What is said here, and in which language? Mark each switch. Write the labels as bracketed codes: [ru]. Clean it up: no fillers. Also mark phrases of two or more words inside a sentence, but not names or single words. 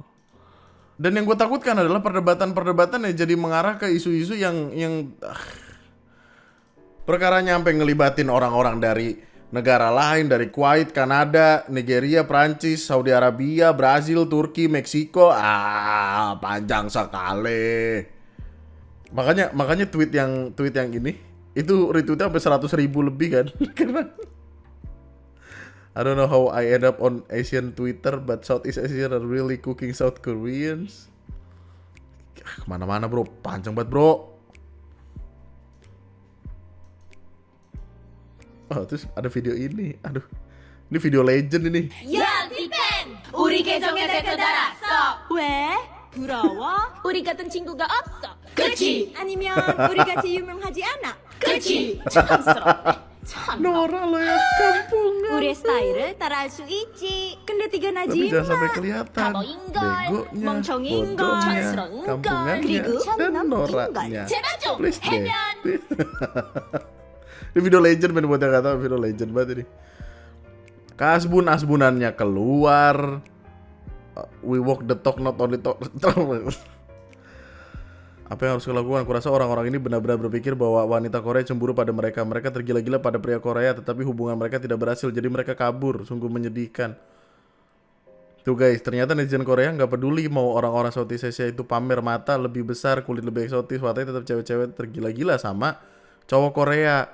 [id] Dan yang gue takutkan adalah perdebatan-perdebatan yang jadi mengarah ke isu-isu yang perkaranya sampai ngelibatin orang-orang dari negara lain, dari Kuwait, Kanada, Nigeria, Prancis, Saudi Arabia, Brazil, Turki, Meksiko. Panjang sekali. Makanya tweet yang ini itu retweetnya sampai 100.000 lebih kan. [en] Karena I don't know how I end up on Asian Twitter, but Southeast Asia are really cooking South Koreans. [id] Kemana-mana bro, panjang banget bro. Oh, terus ada video ini. Aduh, ini video legend ini. [ko] 야, 디펜! 우리 계정에 댓글 달았어. 왜? 부러워? 우리 같은 친구가 없어. 그치? 아니면 우리 같이 유명하지 않아? 그치? 촌스럽네. 참. [id] Nora lo ya kampungan. [ko] 우리의 스타일을 따라할 수 있지. 근데 [id] Tapi [ko] 뛰어나지 [id] jangan sampai [ko] 마. [id] kelihatan. [ko] 바보인 걸, [id] Begonya, [ko] 멍청인 걸, [id] bodohnya, [ko] 촌스러운 걸, [id] kampungannya, [ko] 그리고 [id] dan [ko] 촌놈인 [id] noraknya. [ko] 제발 좀 [id] Please deh. [ko] 해면. [id] Ini video legend men, buat yang gak tahu, video legend banget ini. Kasbun-asbunannya keluar. [en] We walk the talk, not only talk the talk. [id] Apa yang harus dilakukan? Kurasa orang-orang ini benar-benar berpikir bahwa wanita Korea cemburu pada mereka. Mereka tergila-gila pada pria Korea, tetapi hubungan mereka tidak berhasil. Jadi mereka kabur. Sungguh menyedihkan. Tuh guys, ternyata netizen Korea nggak peduli mau orang-orang Southeast Asia itu pamer mata lebih besar, kulit lebih eksotis, watanya tetap cewek-cewek tergila-gila sama cowok Korea.